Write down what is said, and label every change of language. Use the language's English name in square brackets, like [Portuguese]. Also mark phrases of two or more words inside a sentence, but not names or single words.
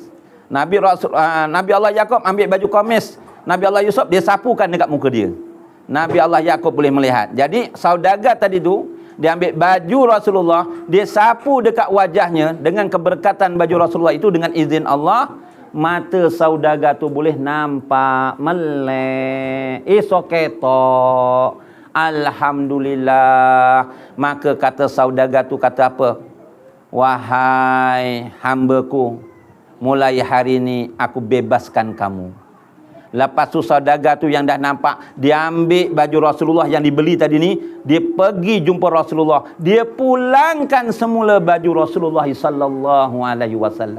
[Malay] Nabi Allah Yaqub ambil baju komis Nabi Allah Yusuf, dia sapukan dekat muka dia. Nabi Allah Yaqub boleh melihat. Jadi saudagar tadi tu, dia ambil baju Rasulullah, dia sapu dekat wajahnya dengan keberkatan baju Rasulullah itu dengan izin Allah. Mata saudagar tu boleh nampak melek. Ketok. Alhamdulillah. Maka kata saudagar tu kata apa? Wahai hambaku, mulai hari ini aku bebaskan kamu. Lepas tu saudagar tu yang dah nampak, dia ambil baju Rasulullah yang dibeli tadi ni, dia pergi jumpa Rasulullah, dia pulangkan semula baju Rasulullah [Arabic] sallallahu alaihi wasallam.